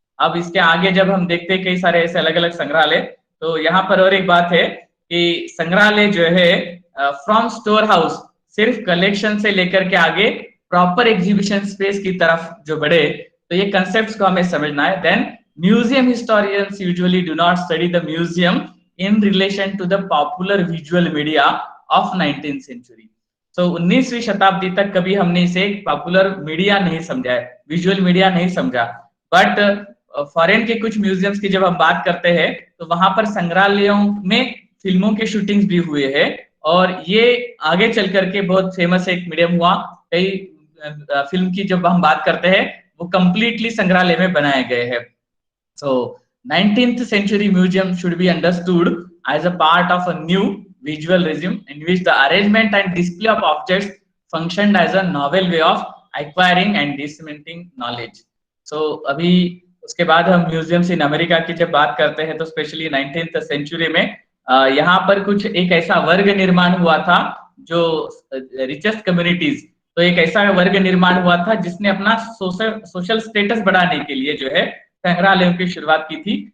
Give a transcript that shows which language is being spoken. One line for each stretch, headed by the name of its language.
Hindi: अब इसके आगे जब हम देखते हैं कई सारे ऐसे अलग अलग संग्रहालय, तो यहाँ पर और एक बात है कि संग्रहालय जो है
English: from store house
Hindi: सिर्फ कलेक्शन से लेकर के आगे प्रॉपर एग्जीबिशन स्पेस की तरफ जो बढ़े, तो ये कंसेप्ट्स को हमें समझना है।
English: Then museum historians usually do not study the museum in relation to the popular visual media of 19th century.
Hindi: So 19वीं शताब्दी तक कभी हमने इसे पॉपुलर मीडिया नहीं समझा है, विजुअल मीडिया नहीं समझा। बट फॉरेन के कुछ म्यूजियम्स की जब हम बात करते हैं तो वहां पर संग्रहालयों में फिल्मों के शूटिंग्स भी हुए हैं, और ये आगे चल करके बहुत फेमस एक मीडियम हुआ। कई फिल्म की जब हम बात करते हैं वो कंप्लीटली संग्रहालय में बनाए गए हैं।
English: So 19th century museum should be understood as a part of a new visual regime in which the arrangement and display of objects functioned as a novel way of acquiring and disseminating knowledge.
Hindi: So अभी उसके बाद हम
English: museums in America
Hindi: की जब बात करते हैं तो स्पेशली 19th सेंचुरी में यहाँ पर कुछ एक ऐसा वर्ग निर्माण हुआ था जो रिचेस्ट कम्युनिटीज, तो एक ऐसा वर्ग निर्माण हुआ था जिसने अपना सोशल स्टेटस बढ़ाने के लिए जो है संग्रहालयों की शुरुआत की थी।